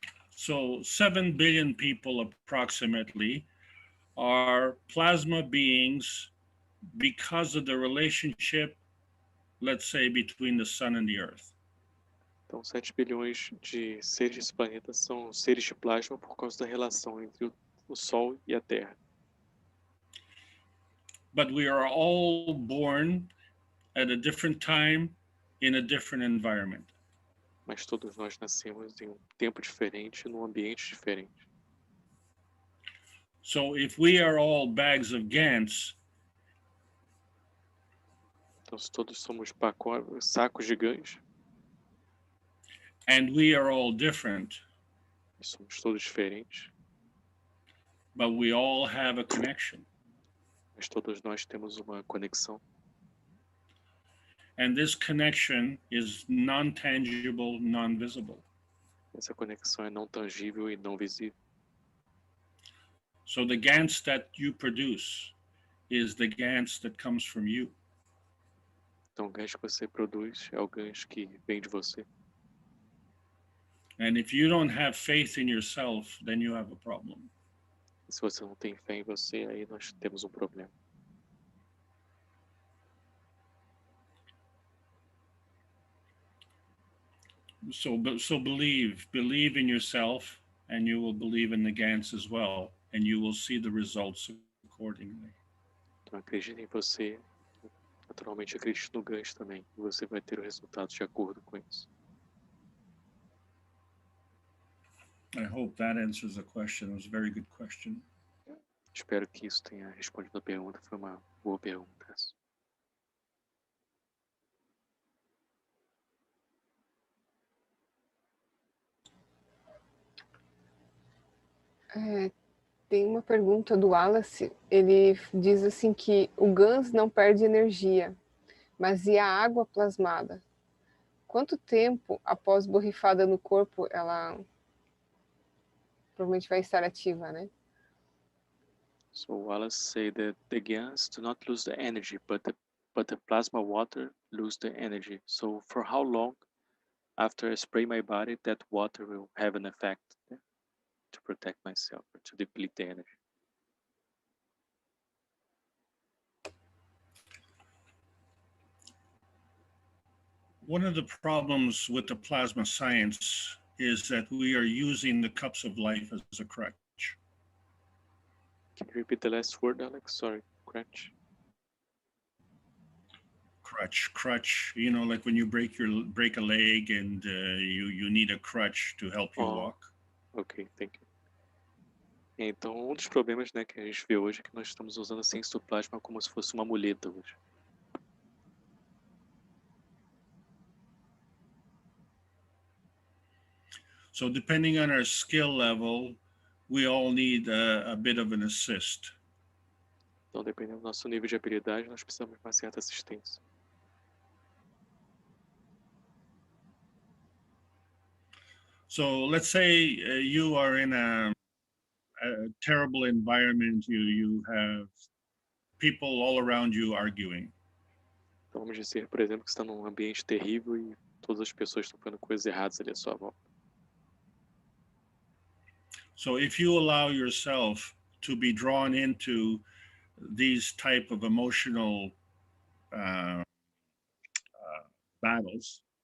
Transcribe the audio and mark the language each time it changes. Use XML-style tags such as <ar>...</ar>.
<en>So 7 billion people approximately are plasma beings because of the relationship, let's say, between the sun and the earth.</en> <pt>Então, 7 bilhões de seres desse planeta são seres de plasma por causa da relação entre o Sol e a Terra.</pt> <en>But we are all born at a different time in a different environment.</en> <pt>mas todos nós nascemos em um tempo diferente, num ambiente diferente.</pt> <en>So if we are all bags of GANs,</en> <pt>Então, se todos somos sacos gigantes,</pt> <en>and we are all different,</en> <pt>e somos todos diferentes,</pt> <en>but we all have a connection.</en> <pt>mas todos nós temos uma conexão.</pt> <en>And this connection is non-tangible, non-visible.</en> <pt>Essa conexão é não tangível e não visível.</pt> <en>So the GANs that you produce is the GANs that comes from you.</en> <pt>Então, o gancho que você produz é o gancho que vem de você.</pt> <en>And if you don't have faith in yourself, then you have a problem.</en> <pt>E se você não tem fé em você, aí nós temos um problema.</pt> <en>So believe in yourself, and you will believe in the GANs as well, and you will see the results accordingly.</en> <pt>Então, acredite em você, naturalmente acredite no gancho também, e você vai ter o resultado de acordo com isso.</pt> <en>I hope that answers the question. It was a very good question.</en> <pt>Espero que isso tenha respondido a pergunta, foi uma boa pergunta essa. Tem uma pergunta do Wallace, ele diz assim que o GANs não perde energia, mas e a água plasmada? Quanto tempo após borrifada no corpo ela provavelmente vai estar ativa, né?</pt> <en>So Wallace said that the GANs do not lose the energy, but the plasma water lose the energy. So for how long after I spray my body that water will have an effect to protect myself or to deplete the energy? One of the problems with the plasma science is that we are using the cups of life as a crutch. Can you repeat the last word, Alex? Sorry, crutch. Crutch. You know, like when you break a leg and you need a crutch to help you walk. Ok, thank you.</en> <pt>Então, um dos problemas, né, que a gente vê hoje é que nós estamos usando a ciência do plasma como se fosse uma muleta hoje.</pt> <en>So depending on our skill level, we all need a bit of an assist.</en> <pt>Então, dependendo do nosso nível de habilidade, nós precisamos de uma certa assistência.</pt> <en>So let's say you are in a terrible environment. You have people all around you arguing.</en> <pt>Então, vamos dizer, por exemplo, que você está num ambiente terrível e todas as pessoas estão fazendo coisas erradas ali à sua volta.</pt> <en>So if you allow yourself to be drawn into these type of emotional battles,</en>